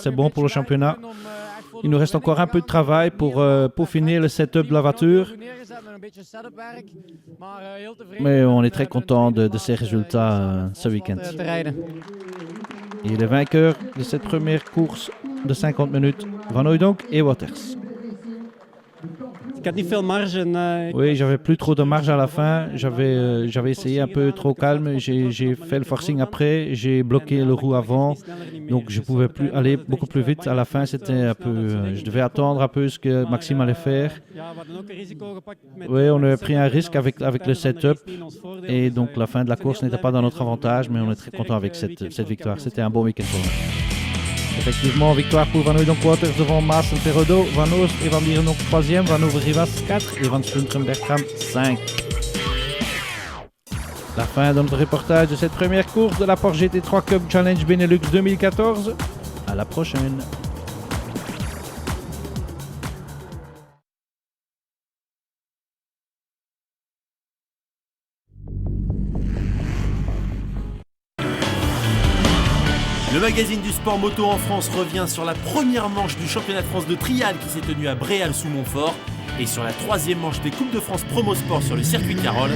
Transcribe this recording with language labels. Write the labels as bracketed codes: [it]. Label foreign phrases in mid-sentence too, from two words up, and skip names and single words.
[fr] C'est bon pour le championnat. Il nous reste encore un peu de travail pour finir le setup de la voiture. Mais on est très content de ces résultats ce week-end. Et les vainqueurs de cette première course de 50 minutes, Van Hooydonk et Waters. [nl] Ik had niet veel marge. [fr] Oui, j'avais plus trop de marge à la fin. J'avais essayé un peu trop calme. J'ai fait le forcing après. J'ai bloqué le roue avant. Donc je pouvais plus aller beaucoup plus vite. À la fin, c'était un peu. Je devais attendre un peu ce que Maxime allait faire. Oui, on avait pris un risque avec le setup. Et donc la fin de la course n'était pas dans notre avantage. Mais on est très content avec cette victoire. C'était un bon week-end pour nous. Effectivement, victoire pour Van Hooydonk Waters devant Maassen Perrodo, Van Oost et Van Dierendonck 3e, Van Over Rivas 4 et Van Splunteren Bertram 5. La fin de notre reportage de cette première course de la Porsche GT3 Cup Challenge Benelux 2014. À la prochaine. Le magazine du sport moto en France revient sur la première manche du championnat de France de trial qui s'est tenu à Bréal-sous-Montfort et sur la troisième manche des Coupes de France Promo Sport sur le circuit de Carole.